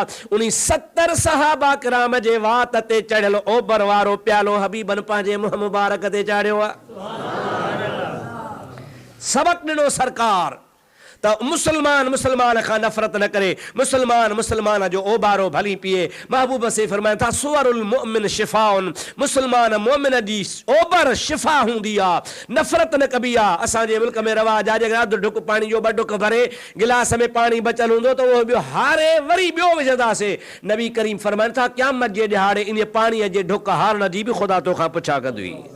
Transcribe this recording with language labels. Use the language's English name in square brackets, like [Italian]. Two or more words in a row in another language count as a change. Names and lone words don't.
[Sindhi] उन 70 सहाबा किराम जे वात ते चढ़ियल ओबर वारो प्यालो हबीबन पंहिंजे मुंहं मुबारक ते चाढ़ियो आहे। सबक ॾिनो सरकार त मुसलमान मुसलमान खां नफ़रत न करे, मुसलमान मुसलमान जो ओबारो भली पिए। महबूब से फरमाइनि था [Arabic] سؤر المؤمن شفاء, [Sindhi] मुसलमान मोमिन जी ओबर शिफ़ा हूंदी आहे, नफ़रत न कबी आहे। असांजे मुल्क में रवाज आहे, अधु ढुक पाणी जो 2 ढुक भरे गिलास में पाणी बचल हूंदो त उहो ॿियो हारे वरी ॿियो विझंदासीं। नबी करीम फरमाइनि था क़यामत जे ॾिहाड़े इन पाणीअ जे ढुक हारण जी बि ख़ुदा तोखां पुछा कंदी।